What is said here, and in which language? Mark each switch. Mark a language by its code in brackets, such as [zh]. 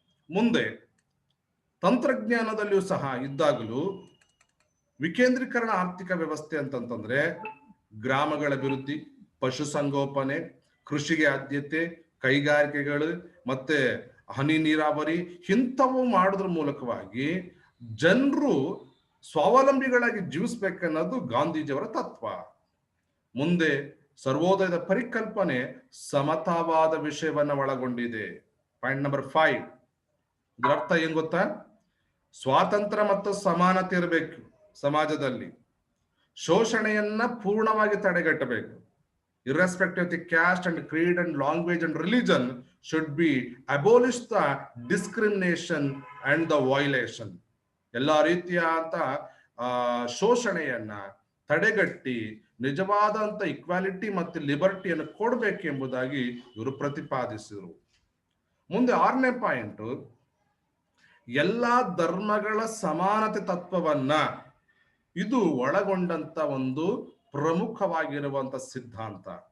[kn] ಮುಂದೆ ತಂತ್ರಜ್ಞಾನದಲ್ಲಿಯೂ ಸಹ ಇದ್ದಾಗಲೂ ವಿಕೇಂದ್ರೀಕರಣ ಆರ್ಥಿಕ ವ್ಯವಸ್ಥೆ ಅಂತಂತಂದ್ರೆ ಗ್ರಾಮಗಳ ಅಭಿವೃದ್ಧಿ, ಪಶುಸಂಗೋಪನೆ, ಕೃಷಿಗೆ ಆದ್ಯತೆ, ಕೈಗಾರಿಕೆಗಳು ಮತ್ತೆ ಹನಿ ನೀರಾವರಿ ಇಂಥವು ಮಾಡೋದ್ರ ಮೂಲಕವಾಗಿ ಜನರು ಸ್ವಾವಲಂಬಿಗಳಾಗಿ ಜೀವಿಸ್ಬೇಕನ್ನೋದು ಗಾಂಧೀಜಿಯವರ ತತ್ವ. ಮುಂದೆ ಸರ್ವೋದಯದ ಪರಿಕಲ್ಪನೆ ಸಮತಾವಾದ ವಿಷಯವನ್ನ ಒಳಗೊಂಡಿದೆ. Point number 5. ಇದರ ಅರ್ಥ ಏನ್ ಗೊತ್ತಾ? ಸ್ವಾತಂತ್ರ್ಯ ಮತ್ತು ಸಮಾನತೆ ಇರಬೇಕು ಸಮಾಜದಲ್ಲಿ. ಶೋಷಣೆಯನ್ನ ಪೂರ್ಣವಾಗಿ ತಡೆಗಟ್ಟಬೇಕು. [en] irrespective of the caste and creed and language and religion should be abolish the discrimination and the violation. [kn] ಎಲ್ಲ ರೀತಿಯಾದ ಶೋಷಣೆಯನ್ನ ತಡೆಗಟ್ಟಿ ನಿಜವಾದಂತ ಇಕ್ವಾಲಿಟಿ ಮತ್ತು ಲಿಬರ್ಟಿಯನ್ನು ಕೊಡಬೇಕೆಂಬುದಾಗಿ ಇವರು ಪ್ರತಿಪಾದಿಸಿದರು. ಮುಂದೆ 6ನೇ ಪಾಯಿಂಟ್, ಎಲ್ಲಾ ಧರ್ಮಗಳ ಸಮಾನತೆ ತತ್ವವನ್ನ ಇದು ಒಳಗೊಂಡಂತ ಒಂದು ಪ್ರಮುಖವಾಗಿರುವಂತ ಸಿದ್ಧಾಂತ.